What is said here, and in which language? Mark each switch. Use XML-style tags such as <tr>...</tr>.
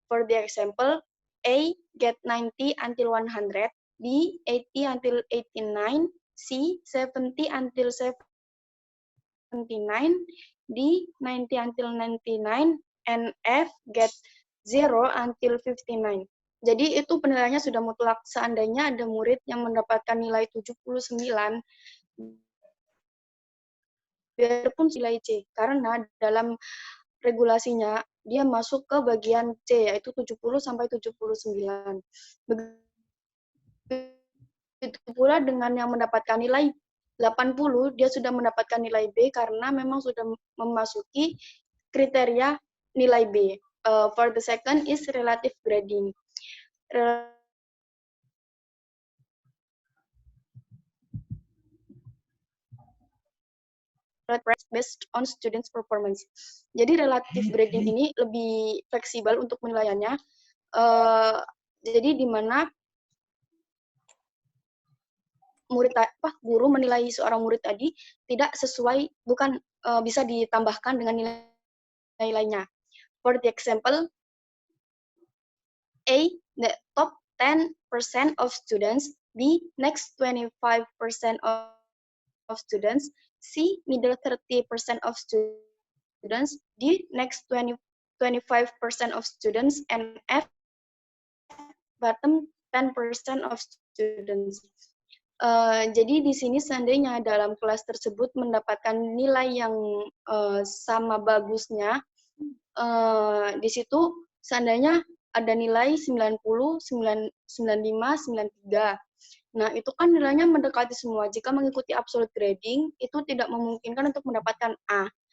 <en>For the example, A get 90 until 100, B 80 until 89, C 70 until 79, D 90 until 99, and F get 0 until 59.</en> <id>Jadi itu penilaiannya sudah mutlak. Seandainya ada murid yang mendapatkan nilai 79, biarpun nilai C, karena dalam regulasinya dia masuk ke bagian C, yaitu 70 sampai 79. Begitu pula dengan yang mendapatkan nilai 80, dia sudah mendapatkan nilai B karena memang sudah memasuki kriteria nilai B.</id> <en>For the second is relative grading. Based on students' performance.</en> <id>Jadi relative grading ini lebih fleksibel untuk penilaiannya. Jadi di mana guru menilai seorang murid tadi tidak sesuai, bukan bisa ditambahkan dengan nilai lainnya.</id> <en>For the example, A, the top 10% of students, B, next 25% of students, C, middle 30% of students, D, next 25% of students, and F, bottom 10% of students.</en> <id>Jadi di sini seandainya dalam kelas tersebut mendapatkan nilai yang sama bagusnya, di situ seandainya ada nilai 90, 95, 93. Nah, itu kan nilainya mendekati semua. Jika mengikuti absolute grading, itu tidak memungkinkan untuk mendapatkan A.</id>